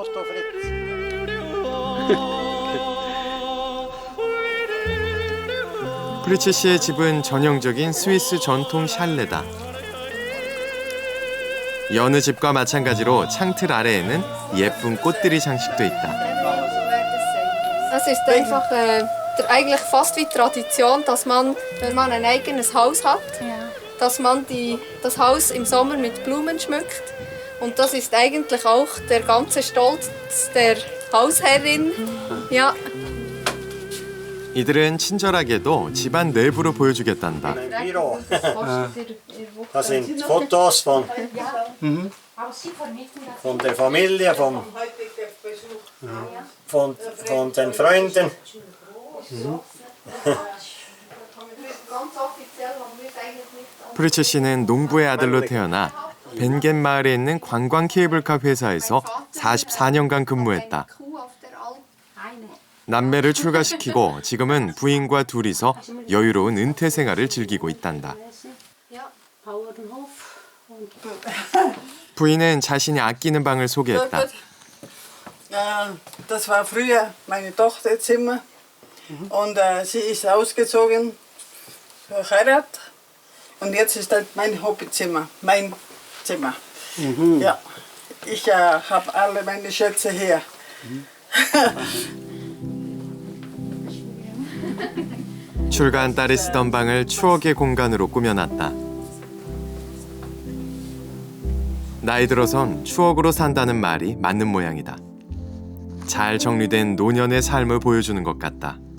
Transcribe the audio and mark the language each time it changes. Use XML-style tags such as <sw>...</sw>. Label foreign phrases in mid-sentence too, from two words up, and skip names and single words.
<ko>프리츠 씨의 집은 전형적인 스위스 전통 샬레다. 여느 집과 마찬가지로 창틀 아래에는 예쁜 꽃들이 장식돼 있다.</ko> <de>Es ist einfach eigentlich fast wie Tradition, dass man, wenn man ein eigenes Haus hat, dass man das Haus im Sommer mit Blumen schmückt. Und das ist eigentlich auch der ganze Stolz der Hausherrin. Ja.</de> <ko>이들은 친절하게도 집안 내부를 보여주겠단다.</ko> <de>Das sind Fotos von der Familie, von den Freunden.</de> <ko>프리츠 씨는 농부의 아들로 태어나 벤겐 마을에 있는 관광 케이블카 회사에서 44년간 근무했다. 남매를 출가시키고 지금은 부인과 둘이서 여유로운 은퇴 생활을 즐기고 있단다. 부인은 자신이 아끼는 방을 소개했다.</ko> <de>Das war früher meine Tochterzimmer und sie ist ausgezogen für Heirat und jetzt ist das mein Hobbyzimmer, mein Zimmer. Ja, ich habe alle meine Schätze hier.</de> <ko>출가한 딸이 쓰던 방을 추억의 공간으로 꾸며놨다. 나이 들어선 추억으로 산다는 말이 맞는 모양이다. 잘 정리된 노년의 삶을 보여주는 것 같다.</ko>